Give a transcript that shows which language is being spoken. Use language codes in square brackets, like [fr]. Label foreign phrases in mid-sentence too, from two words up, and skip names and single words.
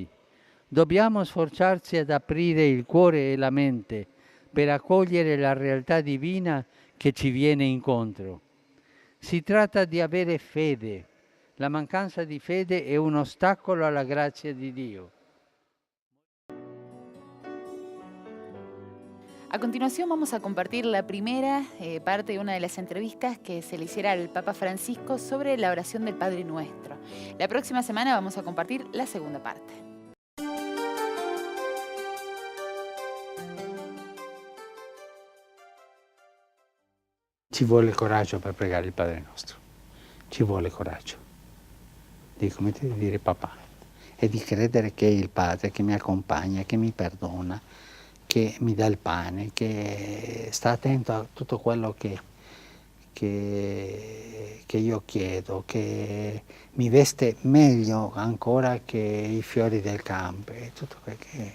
[it] Dobbiamo sforzarci ad aprire il cuore e la mente per accogliere la realtà divina che ci viene incontro. Si tratta di avere fede. La mancanza di fede è un ostacolo alla grazia di Dio. [es] A continuación vamos a compartir la primera parte de una de las entrevistas que se le hiciera al Papa Francisco sobre la oración del Padre Nuestro. La próxima semana vamos a compartir la segunda parte. [it] Ci vuole coraggio per pregare il Padre Nostro. Ci vuole coraggio. Come di dire papà. E di credere che è il Padre che mi accompagna, che mi perdona, che mi dà il pane, che sta attento a tutto quello che io chiedo, che mi veste meglio ancora che i fiori del campo, e tutto quel che...